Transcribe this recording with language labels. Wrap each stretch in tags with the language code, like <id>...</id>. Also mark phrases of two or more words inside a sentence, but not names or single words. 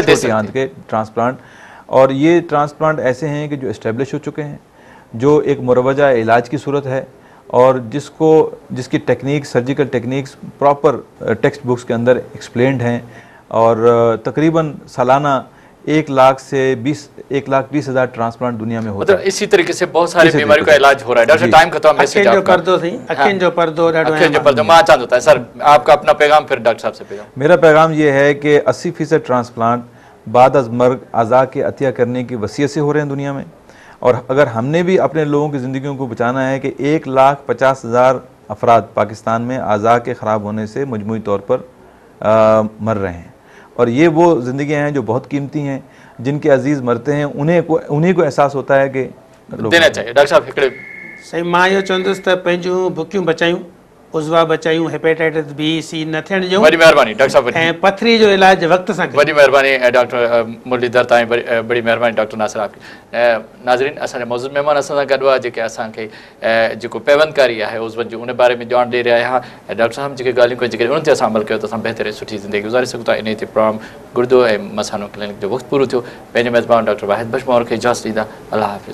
<ur>چھوٹی آنت کے ٹرانسپلانٹ۔ اور یہ ٹرانسپلانٹ ایسے ہیں کہ جو اسٹیبلش ہو چکے ہیں، جو ایک مروجہ علاج کی صورت ہے، اور جس کی ٹیکنیک,</ur> <en>surgical techniques proper text books</en> <ur>کے اندر ایکسپلینڈ ہیں، اور تقریباً سالانہ 1,20,000 ٹرانسپلانٹ دنیا میں ہوتا ہے. اسی طریقے سے بہت ساری بیماریوں کا علاج ہو رہا ہے.</ur> <en>doctor time khatm, message</en> <sd>अखियुनि जो पर्दो</sd> <ur>میں چاہتا تھا سر، آپ کا اپنا پیغام، پھر ڈاکٹر صاحب سے پیغام. میرا پیغام یہ ہے کہ 80% ٹرانسپلانٹ بعد از مرگ اعضا کے عطیہ کرنے کی وصیت سے ہو رہے ہیں دنیا میں. اور اگر ہم نے بھی اپنے لوگوں کی زندگیوں کو بچانا ہے کہ 1,50,000 افراد پاکستان میں اعضا کے خراب ہونے سے مجموعی طور پر مر رہے ہیں، اور یہ وہ زندگیاں ہیں جو بہت قیمتی ہیں، جن کے عزیز مرتے ہیں انہی کو احساس ہوتا ہے کہ دینا چاہیے۔ ڈاکٹر صاحب هڪڙي</ur> <sd>सही मां इहो चवंदुसि त पंहिंजूं बुकियूं बचायूं, उज़वा बचायूं, हेपेटाइटिस B, C न थियण ॾियूं।</sd> <ur>بڑی مہربانی ڈاکٹر صاحب,</ur> <sd>ऐं पथरी जो इलाज वक़्त सां</sd> <ur>بڑی مہربانی ڈاکٹر مرلی دھر تائیں، بڑی مہربانی ڈاکٹر ناصر آپ کی.</ur> <sd>नाज़रीन, असांजा मौजूद महिमान असां सां गॾु आहे, जेके असांखे जेको पैवंदकारी आहे उज़वनि जी उन बारे में ॼाण ॾेई रहिया हुआ। डॉक्टर साहब जेके ॻाल्हियूं कयूं, जेके उन ते असां अमल कयो त असां बहितरीन सुठी ज़िंदगी गुज़ारे सघूं था। इन ते प्रोग्राम गुर्दो ऐं मसानो क्लिनिक जो वक़्तु पूरो थियो। पंहिंजे मेज़बान डॉक्टर वाहिद बशमोर खे इजाज़त ॾींदा।</sd>